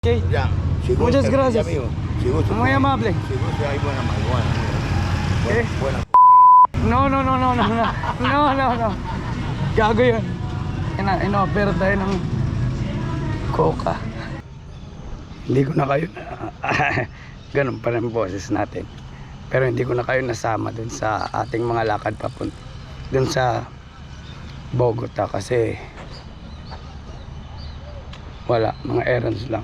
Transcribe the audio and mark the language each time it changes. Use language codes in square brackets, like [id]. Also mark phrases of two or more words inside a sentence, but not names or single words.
[es] Okay. Ya, Muchas gracias. amigo. Si gusta, Muy amable. Si gusta, hay buena marihuana. ¿Qué? Buena. No. No. [tl] Gago yun. In-offer tayo ng coca. Hindi ko na kayo ganun pa rin boses natin. Pero hindi ko na kayo nasama dun sa ating mga lakad papunta dun sa Bogota kasi wala, mga errands lang.